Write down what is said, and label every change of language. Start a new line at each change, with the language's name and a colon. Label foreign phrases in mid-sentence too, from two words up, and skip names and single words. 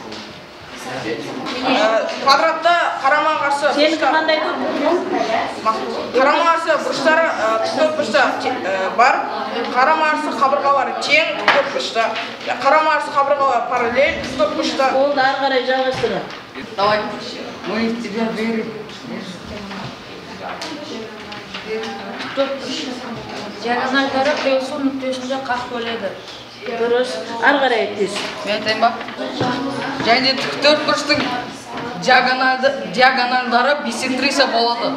Kazakh: Квадратта қарама-қарсы Сенікі қандай топ? қарама-қарсы бұрыштары төртбұрышта бар, қарама-қарсы қабырғалары тең төртбұрышта, қарама-қарсы қабырғалары параллель төртбұрышта. Ол да ары қарай жалғастыры.
Russian: Давай. Мы в тебя верим.
Kazakh: Диагональдары қиылысу нүктесінде қақ бөледі. Дұрыс. Ары қарай айтыңыз. Мен айтайын ба? Және төртбұрыштың диагональдары бисектриса болады.